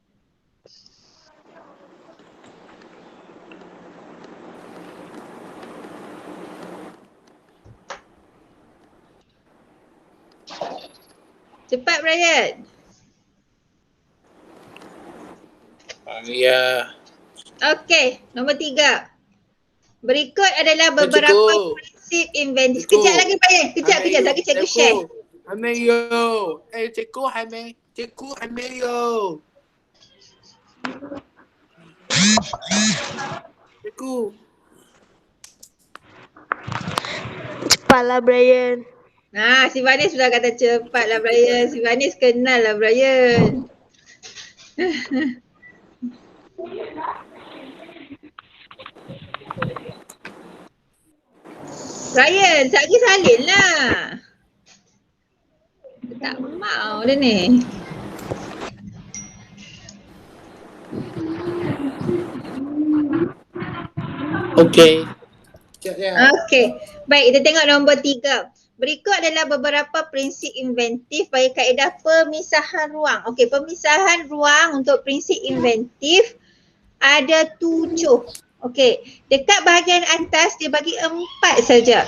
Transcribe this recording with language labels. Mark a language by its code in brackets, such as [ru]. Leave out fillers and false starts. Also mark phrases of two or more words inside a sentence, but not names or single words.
[ms] Cepat Brian. Ya. Okey, nombor 3. Berikut adalah beberapa Cikgu. prinsip inventif. Cikgu. Kejap lagi Brian. Kejap. Lagi cikgu share. [zh] 还没有，cikgu 还没有。cikgu， [ms] Cepatlah Brian. Si Vanis sudah kata cepatlah Brian. Si Vanis kenal lah Brian. Brian, sekejap lagi salin lah. Dia tak mau dia ni. [zh] OK，这样。 [ms] Okey. Baik, kita tengok nombor 3. Berikut adalah beberapa prinsip inventif bagi kaedah pemisahan ruang. Okey, pemisahan ruang untuk prinsip inventif ada 7. Okey, dekat bahagian atas dia bagi 4 saja.